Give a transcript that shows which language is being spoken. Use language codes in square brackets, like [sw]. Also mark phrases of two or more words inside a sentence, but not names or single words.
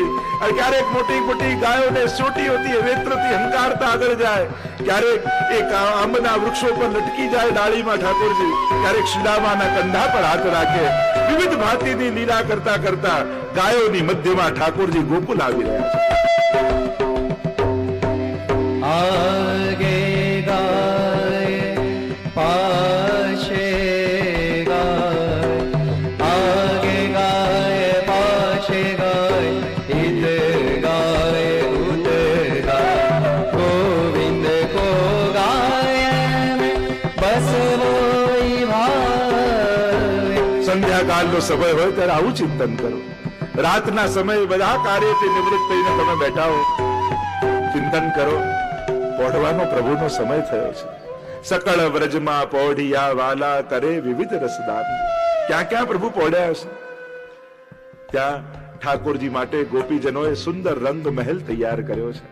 [gu] અને ક્યારેક મોટી મોટી ગાયોને સોટી હોતી વેત્રથી હંકારતા આગળ જાય. ક્યારેક એક આંબના વૃક્ષો પર લટકી જાય ડાળીમાં ઠાકોરજી. ક્યારેક શિલામાના કંધા પર હાથ રાખે. વિવિધ ભાંતિની લીલા કરતા કરતા ગાયોની મધ્યમાં ઠાકોરજી ગોકુલ આવી રહ્યા છે. [hi] आगे गाय पाछे गाय, आगे गाय पाछे गाय, इत गाय उत गाय, गोविंद को गाय बस वोई भावे. [gu] સંધ્યાકાળનો સમય હોય ત્યારે આવું ચિંતન કરો. રાતના સમયે બધા કાર્યથી નિવૃત્ત થઈને તમે બેઠા હો, ચિંતન કરો. પોઢવાનો પ્રભુનો સમય થયો છે. સકળ વ્રજમાં પોઢિયા વાલા કરે વિવિધ રસદાન. ક્યાં ક્યાં પ્રભુ પોઢ્યા હશે, ત્યાં ઠાકોરજી માટે ગોપીજનોએ સુંદર રંગ મહેલ તૈયાર કર્યો છે.